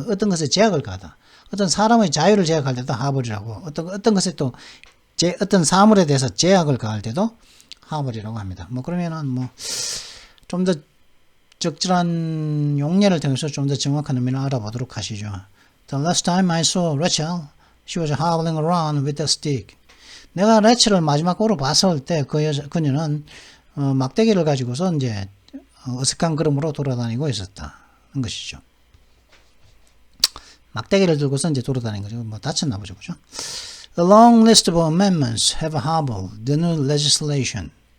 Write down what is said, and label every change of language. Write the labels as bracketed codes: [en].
[ko] 어떤 것에 제약을 가하다. 어떤 사람의 자유를 제약할 때도 하버이라고. 어떤 것에 또 어떤 사물에 대해서 제약을 가할 때도 하버이라고 합니다. 그러면은 좀 더 적절한 용례를 통해서 좀 더 정확한 의미를 알아보도록 하시죠. [en] The last time I saw Rachel, she was hobbling around with a stick. [ko] 내가 레첼을 마지막으로 봤을 때 그녀는 막대기를 가지고서 이제 어색한 걸음으로 돌아다니고 있었다는 것이죠. 막대기를 들고서 이제 돌아다니는 거죠. 다쳤나 보죠. 그죠? [en] A long list of amendments have hobbled the new legislation.